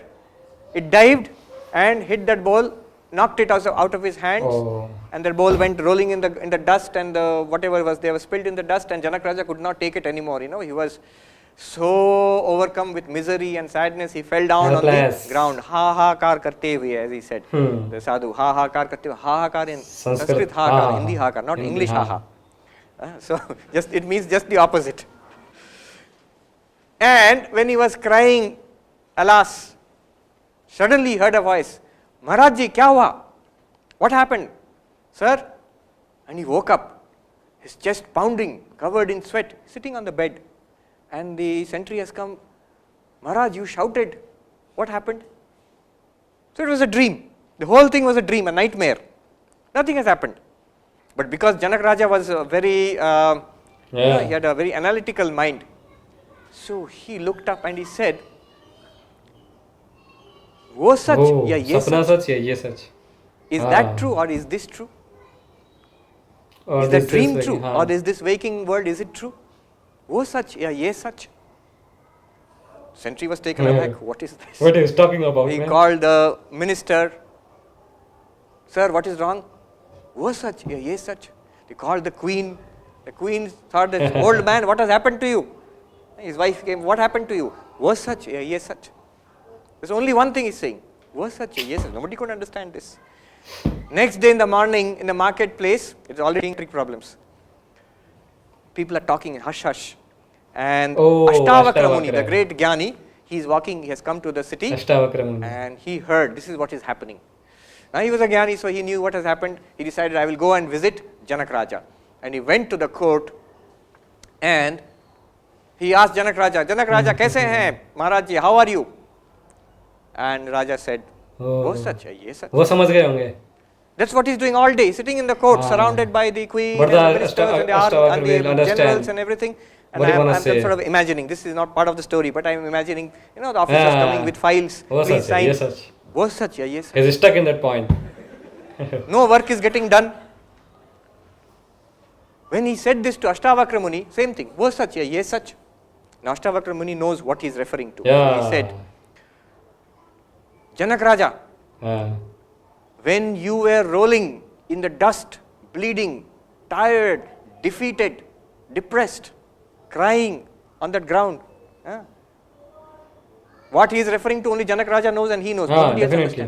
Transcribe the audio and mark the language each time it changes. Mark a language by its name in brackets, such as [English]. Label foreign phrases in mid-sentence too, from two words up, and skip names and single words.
[English] It dived and hit that bowl, knocked it out of his hands, and that bowl went rolling in the dust, and whatever was there was spilled in the dust, and Janak Raja could not take it anymore. He was so overcome with misery and sadness, he fell down on the ground. [Hindi] हा हा कार करते हुए, [English] as he said. The sadhu, [Hindi] हा हा कार करते हुए. हा हा कार [English] in Sanskrit, [Hindi] हा कार, [English] Hindi [Hindi] हा कार, [English] not English ha ha. So it means just the opposite. And when he was crying, alas, suddenly he heard a voice, [Hindi] महाराज जी, क्या हुआ? [English] What happened? Sir? And he woke up, his chest pounding, covered in sweat, sitting on the bed. And the sentry has come, Maharaj, you shouted. What happened? So it was a dream. The whole thing was a dream, a nightmare. Nothing has happened. But because Janak Raja was very, he had a very analytical mind. So he looked up and he said, [Hindi] वो सच या ये सच? [English] Is that true or is this true? Is that dream true or is this waking world, is it true? [Hindi] वो सच या ये सच? [English] Sentry was taken aback. What is this? What is talking about? He called the minister. Sir, what is wrong? [Hindi] वो सच या ये सच? [English] He called the queen. The queen thought, that old man, what has happened to you? His wife came, what happened to you? [Hindi] वो सच या ये सच? [English] There's only one thing he's saying. [Hindi] वो सच या ये सच? [English] Nobody could understand this. Next day in the morning, in the marketplace, it's already trick problems. People are talking in hush hush. And Ashtavakra Muni, the great Jnani, he's walking, he has come to the city, and he heard, this is what is happening. Now he was a Jnani, so he knew what has happened. He decided, I will go and visit Janak Raja. And he went to the court, and He asked Janak Raja, [Hindi] कैसे हैं महाराज जी, [English] how are you? And Raja said, [Hindi] वो सच है, ये सच. वो समझ गए होंगे. [English] That's what he's doing all day, sitting in the court, surrounded by the queen and the ministers and the generals and everything. And I'm sort of imagining, this is not part of the story, but I'm imagining, you know, the officers coming with files, please sign. [Hindi] वो सच है, ये सच. [English] He's stuck in that point. No work is getting done. When he said this to Ashtavakra Muni, same thing, [Hindi] वो सच है, ये सच. [English] Now Ashtavakra Muni knows what he's referring to. Yeah. He said, Janak Raja, when you were rolling in the dust, bleeding, tired, defeated, depressed, crying on that ground, what he is referring to only Janak Raja knows, and he knows. Nobody else understands.